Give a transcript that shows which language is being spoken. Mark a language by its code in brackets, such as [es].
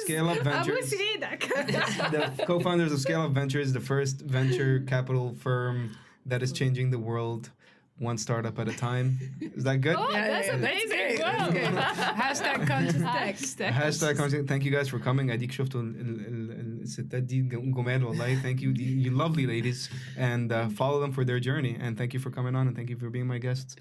[en] Scale Up Ventures. [ar] أبوس إيدك. [en] The co-founders of Scale Up Ventures, the first venture capital firm that is changing the world one startup at a time. Is that good? Oh, that's amazing. That's Wow. great. Hashtag conscious tech. Hashtag content. Thank you guys for coming. [ar] أديك شفتوا الستات دي جمال والله. [en] Thank you, you lovely ladies, and follow them for their journey. And thank you for coming on, and thank you for being my guest.